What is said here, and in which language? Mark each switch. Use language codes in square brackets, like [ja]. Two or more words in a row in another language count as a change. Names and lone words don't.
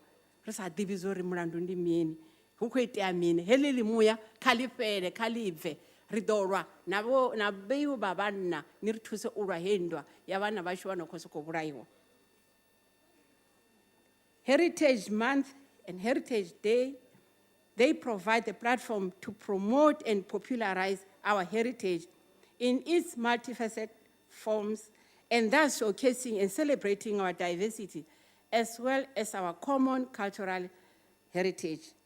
[ve] Ri sa ḓivhi zori mulandu ndi mini, hu khou itea mini, heḽi ḽimuya kha ḽi fhele, kha ḽi bve. Ri ḓo lwa na vheiwe vha vhanna, ni ri thuse u lwa hei nndwa ya vhana vhashu vha no khou sokou vhulaiwa. [en] Heritage Month and Heritage Day, they provide a platform to promote and popularize our heritage in its multifaceted forms, and thus showcasing and celebrating our diversity, as well as our common cultural heritage.